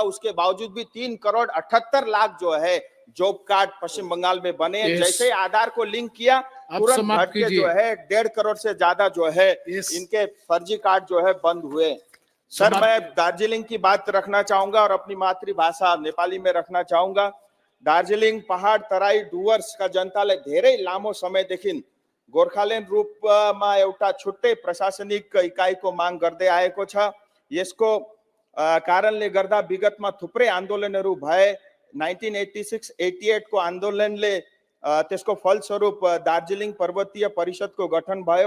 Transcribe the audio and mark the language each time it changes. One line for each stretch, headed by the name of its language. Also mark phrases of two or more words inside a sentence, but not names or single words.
Hindi: उसके बावजूद भी 3 करोड़ 78 लाख जो है
English: job card
Hindi: पश्चिम बंगाल में बने। जैसे आधार को लिंक किया तुरंत घट के जो है 1.5 करोड़ से ज्यादा जो है इनके फर्जी कार्ड जो है बंद हुए। सर मैं दार्जिलिंग की बात रखना चाहूंगा और अपनी मातृभाषा नेपाली में रखना चाहूंगा।
Nepali: दार्जिलिङ पहाड तराई डुवर्सका जनतालाई धेरै लामो समयदेखि गोर्खाल्यान्ड रूपमा एउटा छुट्टै प्रशासनिक इकाइको माग गर्दै आएको छ। यसको कारणले गर्दा विगतमा थुप्रै आन्दोलनहरू भए। 1986-88 को आन्दोलनले त्यसको फलस्वरूप दार्जिलिङ पर्वतीय परिषदको गठन भयो।